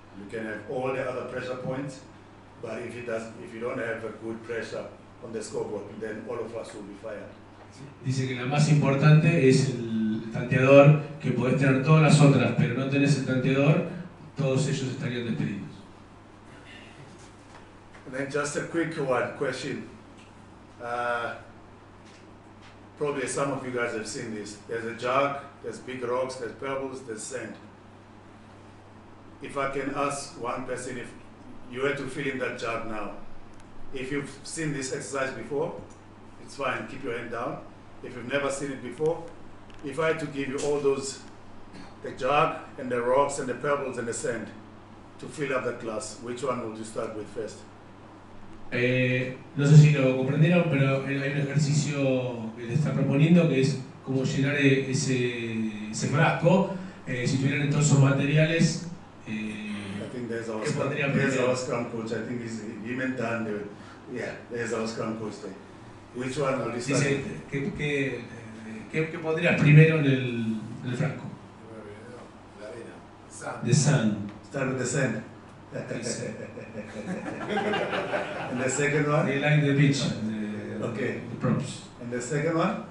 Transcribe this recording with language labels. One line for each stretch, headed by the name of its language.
English: You can have all the other pressure points, but if you don't have a good pressure on the scoreboard, then all of us will be fired.
Spanish: Dice que la más importante es el tanteador, que podés tener todas las otras, pero no tenés el tanteador, todos ellos estarían despedidos.
English: And then just a quick question. Probably some of you guys have seen this. There's a jug, there's big rocks, there's pebbles, there's sand. If I can ask one person, if you were to fill in that jug now, if you've seen this exercise before, it's fine, keep your hand down. If you've never seen it before, if I had to give you all those, the jug and the rocks and the pebbles and the sand to fill up that glass, which one would you start with first?
Spanish: No sé si lo comprendieron, pero hay un ejercicio que le está proponiendo que es como llenar ese frasco. Si tuvieran todos esos materiales,
English: I think there's our
Spanish: ¿qué
English: scrum coach. I think he's him and Dan. Yeah, there's our scrum coach there. Which one will you start?
Spanish: Dice, ¿qué pondrías primero en el frasco? La arena.
English: The sand. Start with the sand. And the second one? They like the beach. Okay. The props. And the second one?